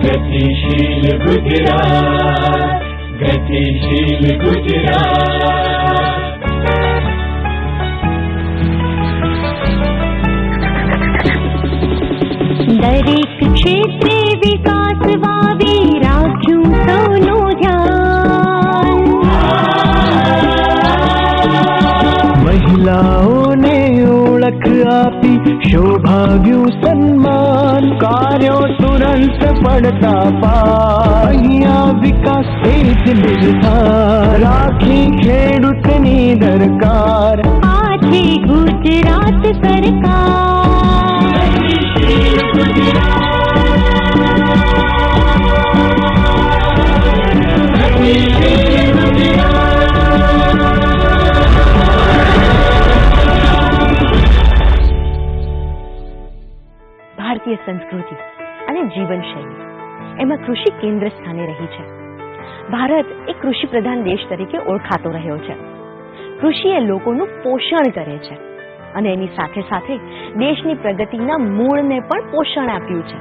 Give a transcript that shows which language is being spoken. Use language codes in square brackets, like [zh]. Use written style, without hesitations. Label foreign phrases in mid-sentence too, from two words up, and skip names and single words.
[gu] ગતિશીલ ગુજરાત, ગતિશીલ ગુજરાત। દરેક ક્ષેત્રે વિકાસ વાવી રાખ્યું સૌનું ધ્યાન। મહિલાઓને ઓળખ આપી શોભાવ્યું સન્માન, કાર્યો તુરંત પડતા પાર, અહીંયા વિકાસ તેજ નિર્ધાર, રાખી ખેડૂતની દરકાર, આ છે ગુજરાત સરકાર। ગતિશીલ ગુજરાત, ગતિશીલ ગુજરાત। ભારતીય સંસ્કૃતિ અને જીવનશૈલી એમાં કૃષિ કેન્દ્ર સ્થાને રહી છે। ભારત એક કૃષિ પ્રધાન દેશ તરીકે ઓળખાતો રહ્યો છે। કૃષિ એ લોકોનું પોષણ કરે છે અને એની સાથે સાથે દેશની પ્રગતિના મૂળને પણ પોષણ આપ્યું છે।